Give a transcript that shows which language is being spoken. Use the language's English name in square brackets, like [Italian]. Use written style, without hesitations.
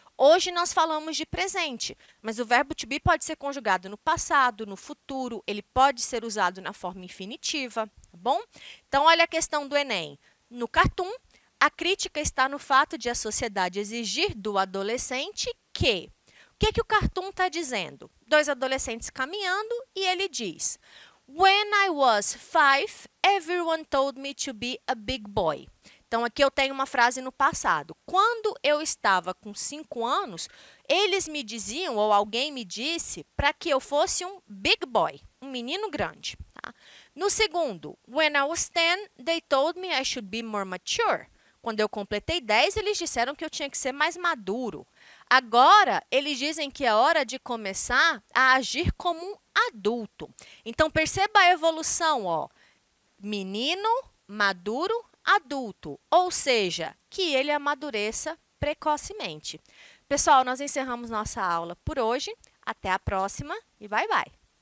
[Portuguese] Hoje nós falamos de presente, mas o verbo to be pode ser conjugado no passado, no futuro, ele pode ser usado na forma infinitiva, tá bom? Então, olha a questão do Enem. No cartoon, a crítica está no fato de a sociedade exigir do adolescente que... O que o cartoon está dizendo? Dois adolescentes caminhando e ele diz: [English] When I was 5, everyone told me to be a big boy. [Portuguese] Então, aqui eu tenho uma frase no passado. Quando eu estava com 5 anos, eles me diziam, ou alguém me disse, para que eu fosse um [English] big boy, [Portuguese] um menino grande. Tá? No segundo, [English] when I was 10, they told me I should be more mature. [Portuguese] Quando eu completei 10, eles disseram que eu tinha que ser mais maduro. Agora, eles dizem que é hora de começar a agir como um adulto. Então, perceba a evolução, ó. Menino, maduro, adulto. Ou seja, que ele amadureça precocemente. Pessoal, nós encerramos nossa aula por hoje. Até a próxima e bye, bye!